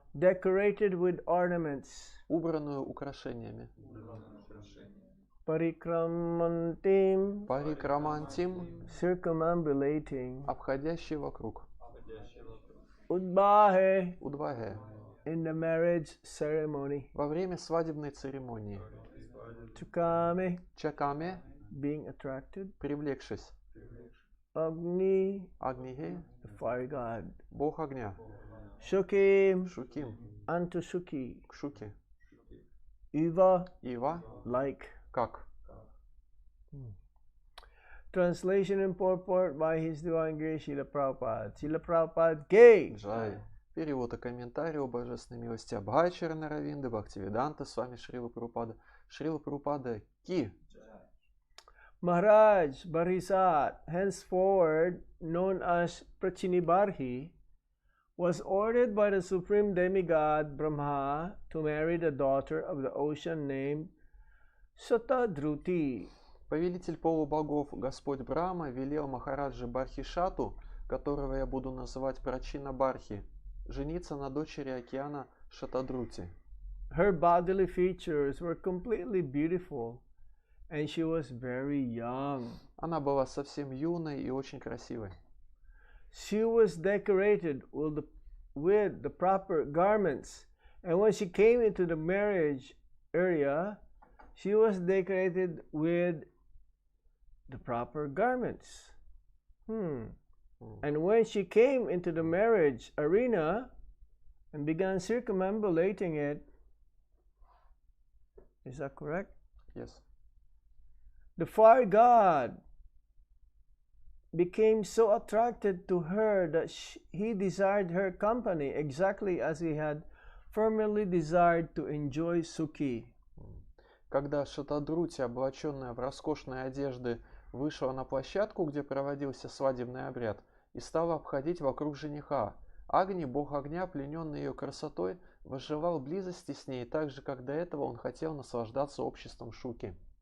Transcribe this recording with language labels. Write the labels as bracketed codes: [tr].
[en] decorated with ornaments. [ru] убранную украшениями. [sa] Parikramantim [ru] Парикрамантим, [en] circumambulating. [ru] обходящий вокруг. [sa] Udbahe [ru] Удваге, [en] in the marriage ceremony. [ru] во время свадебной церемонии. [sa] Tukame [ru] Чакаме, [en] being attracted. [ru] привлекшись. [sa] Agni [ru] Агнихи, [en] the fire god. [ru] бог огня. [sa] Shukim [ru] Шуким, [en] unto Shuki. [ru] к Шуке. [sa] Eva [ru] Ива, [en] like. [ru] как. [en] Translation and purport by His Divine Grace Srila Prabhupada. Srila Prabhupada gave. [ru] Джай. Перевод и комментарий о божественной милости Абхачарана Равинды, Бхактивиданта, с вами Шрила Прабхупада. Шрила Прабхупада Ки. [en] Maharaj Barisat, henceforward known as Prachinibarhi, was ordered by the supreme demigod Brahma to marry the daughter of the ocean named Satadruti. [ru] Повелитель полубогов, Господь Брахма, велел Махараджи Бархишату, которого я буду называть Прачина Бархи, жениться на дочери океана Шатадрути. [en] Her bodily features were completely beautiful, and she was very young. [ru] Она была совсем юной и очень красивой. [en] She was decorated with the proper garments, and when she came into the marriage area, she was decorated with the proper garments. And when she came into the marriage arena and began circumambulating it, is that correct? Yes. The fire god became so attracted to her that he desired her company exactly as he had formerly desired to enjoy Sukhi. [ru] Когда Шатадрути, облаченная в роскошные одежды, вышла на площадку, где проводился свадебный обряд, и стала обходить вокруг жениха, Агни, бог огня, плененный ее красотой, возжелал близости с ней, так же, как до этого он хотел наслаждаться обществом Шуки.